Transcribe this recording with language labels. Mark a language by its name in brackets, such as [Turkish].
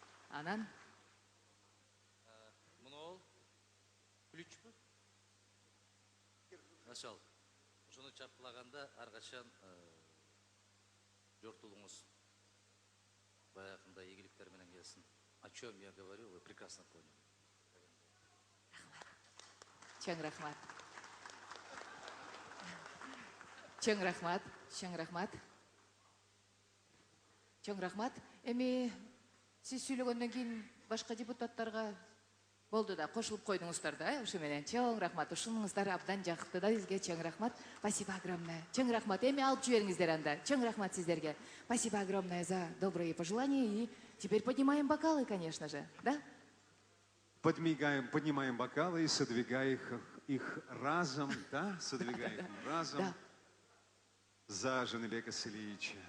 [Kyrgyz] Анан мынол ключпу? Ошол. Ушуну чапкылаганда ар качан жортулуңуз баягындай ийгиликтер менен келсин. [Russian] О чем я говорю, вы прекрасно поняли. [Kyrgyz] Чоң рахмат. Чоң рахмат. Чоң рахмат. Чоң рахмат. Эми сиз сүйлөгөндөн кийин башка депутаттарга болду да кошулуп койдуңуздар да, ошо менен чоң рахмат. Ушунуңуздар абдан жакты да бизге. Чоң рахмат. [Russian] Спасибо огромное. [Kyrgyz] Чоң рахмат. Эми алып жибериңиздер анда. Чоң рахмат сиздерге. [Russian] Спасибо огромное за добрые пожелания. И теперь поднимаем бокалы, конечно же, да? Поднимаем бокалы и содвигаем их разом, да? Содвигаем их разом Да. за Жаныбека Салиевича.